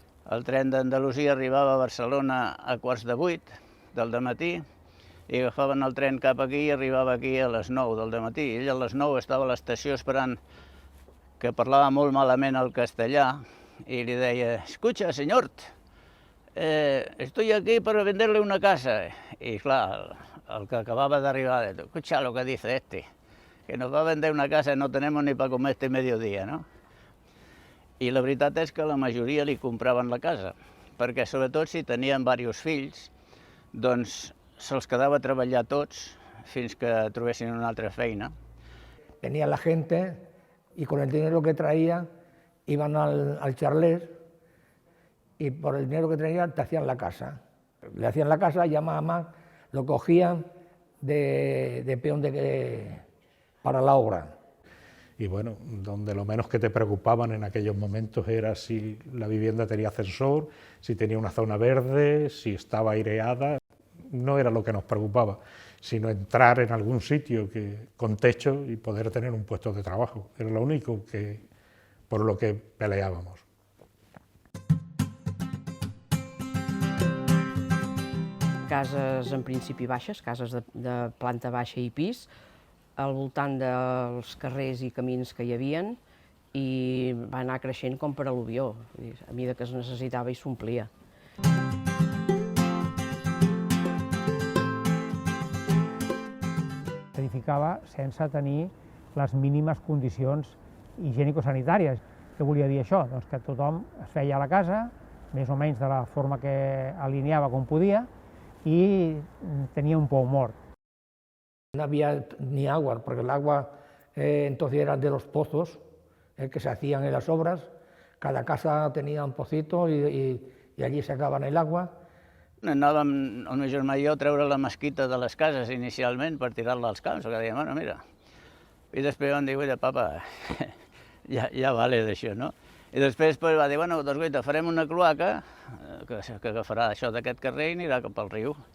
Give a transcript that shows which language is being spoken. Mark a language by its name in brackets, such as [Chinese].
[Catalan] El tren d'Andalusia arribava a Barcelona a 7:15 del dematí i agafaven el tren cap aquí i arribava aquí a les 9 del dematí. Ell a les 9 estava a l'estació esperant, que parlava molt malament el castellà, i li deia, [Spanish] escucha, señor, estoy aquí para venderle una casa. Y claro, el que acababa de arribar, escucha lo que dice este, que nos va a vender una casa y no tenemos ni para comer este mediodía, no? [Catalan] I la veritat és que la majoria li compraven la casa, perquè sobretot si tenien diversos fills, doncs se'ls quedava a treballar tots fins que trobessin una altra feina. [Spanish] Venía la gente y con el dinero que traía iban al charlet y por el dinero que tenían te hacían la casa. Le hacían la casa y ya más lo cogían de peón para la obra. Y bueno, donde lo menos que te preocupaban en aquellos momentos era si la vivienda tenía ascensor, si tenía una zona verde, si estaba aireada. No era lo que nos preocupaba, sino entrar en algún sitio con techo y poder tener un puesto de trabajo. Era lo único por lo que peleábamos. [Catalan] Cases en principi baixes, cases de planta baixa i pis, al voltant dels carrers i camins que hi havien, i va anar creixent com per al·luvió. A mesura que es necessitava i s'omplia. S'edificava sense tenir les mínimes condicions higiènico-sanitàries. Què volia dir això? Doncs que tothom es feia a la casa, més o menys de la forma que alineava com podia, [Spanish] y tenía [Catalan] un pou mort. [Spanish] No había ni agua, porque el agua entonces era de los pozos que se hacían en las obras. Cada casa tenía un pocito y allí sacaban el agua. [Catalan] Anàvem, el meu germà i jo, a treure la mesquita de les cases inicialment per tirar-la als camps, perquè dèiem, bueno, mira. I després vam dir, guaita, papa, ja vale d'això, no? I després va dir, bueno, doncs guaita, farem una cloaca que agafarà això d'aquest carrer i anirà cap al riu.